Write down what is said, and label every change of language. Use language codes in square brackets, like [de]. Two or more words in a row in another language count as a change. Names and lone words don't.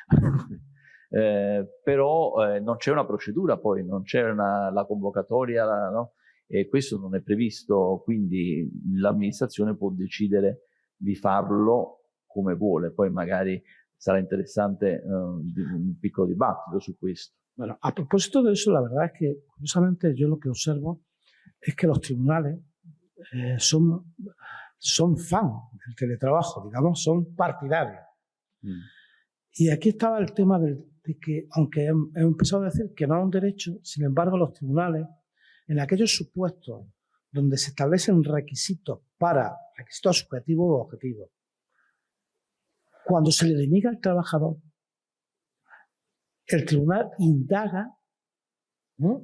[it] Però non c'è una procedura, poi non c'è la convocatoria, no? E questo non è previsto, quindi l'amministrazione può decidere di farlo come vuole. Poi magari sarà interessante un piccolo dibattito su questo. [es] Bueno, a propósito de eso, la verdad es que, curiosamente, yo lo que observo es que los tribunales son fan del teletrabajo, digamos, son partidarios. Y aquí estaba el tema de que, aunque he empezado a decir que no es un derecho, sin embargo, los tribunales, en aquellos supuestos donde se establecen requisitos subjetivos o objetivos, cuando se le deniega al trabajador, el tribunal indaga, ¿no?